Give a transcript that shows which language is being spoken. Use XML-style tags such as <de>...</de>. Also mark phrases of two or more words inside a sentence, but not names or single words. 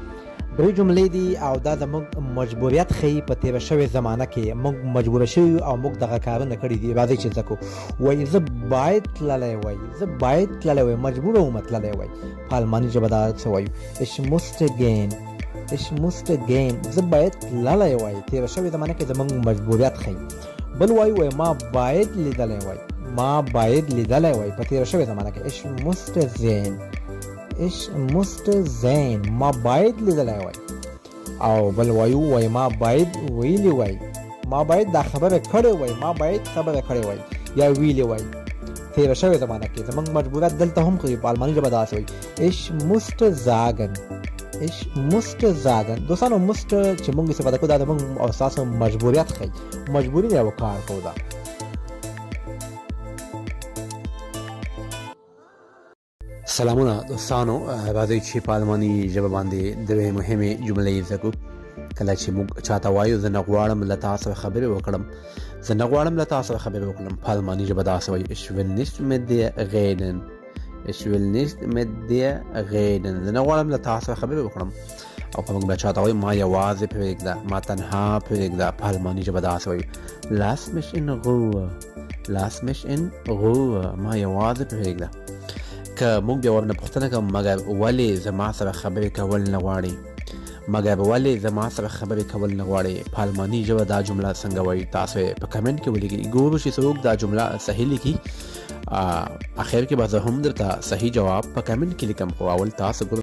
<ps>درې جملې دي او دا زموږ مجبوریت ښیي. په تېره شوې زمانه کې موږ مجبوره شوي یو او موږ دغه کارونه کړي دي. راځئ چې زده کړو. وایي زه باید تللی وایي، زه باید تللی وایي، مجبوره وم تللی وایي. په الماني ژبه دا څه وایو</ps> <de>Ich musste gehen. Ich musste gehen.</de> <ps>زه باید تللی وایي. تېره شوې زمانه کې زموږ مجبوریت ښیي. بل وایي ما باید لیدلی وایي، ما باید لیدلی وای. په تېره شوې زمانه کې</ps> <de>Ich musste sehen. Ich musste sehen.</de> <ps>ما باید لیدلی وای. او بل وایو وای ما باید ویلی وای، ما باید دا خبره کړې وای، ما باید خبره کړې وای یا ویلی وای. تېره شوې زمانه کې زموږ مجبوریت دلته هم کوي. په الماني ژبه داسې وایي</ps> <de>Ich musste sagen. Ich musste sagen.</de> <ps>دوستانو musste چې موږ استفاده کوو دا زموږ او ستاسو مجبوریت ښیي، مجبوري یو کار کوو ده. سلامونه دوستانو، راځئ چې په الماني ژبه باندې درې مهمې جملې زده کړو. کله چې موږ چاته وایو زه نه غواړم له تا سره خبرې وکړم، زه نه غواړم له تا سره خبرې وکړم، په الماني ژبه داسې وایو</ps> <de>Ich will nicht mit dir reden. Ich will nicht mit dir reden.</de> <ps>زه نه غواړم له تا سره خبرې وکړم. او که موږ بیا چاته وایو ما یوازې پرېږده، ما تنها پرېږده، په الماني ژبه داسې وایو</ps> <de>Lass mich in Ruhe. Lass mich in Ruhe.</de> <ps>ما یوازې پرېږده. که موږ بیا ورنه پوښتنه کوم مګر ولې زما سره خبرې کول نه غواړې، مګر ولې زما سره خبرې کول نه غواړې، په الماني ژبه دا جمله څنګه وایي تاسو یې په کمنټ کې ولیکئ. ګورو چې څوک دا جمله صحیح لیکي. اخر کې به زه هم درته صحیح جواب په کمنټ کې لیکم، خو اول تاسو</ps>